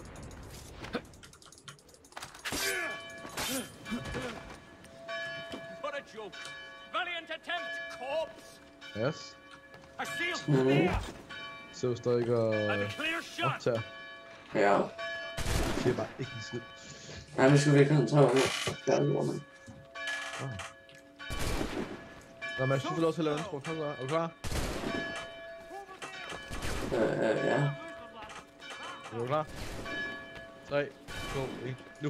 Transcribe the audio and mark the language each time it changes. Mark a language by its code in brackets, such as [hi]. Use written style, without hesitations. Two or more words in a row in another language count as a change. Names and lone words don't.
[en] What a joke. Valiant attempt, corpse. Yes. A shield clear [da] Så står ikke og [en] and a clear shot. [da] optager. Ja. Jeg siger bare ikke en skid. Nej, vi skal virkelig tage over nu. Der er lort, mand. Nå, men jeg synes, du får lov til at lave en intro. Kom så, er du klar? Ja. Er du klar? 3, 2, 1, nu.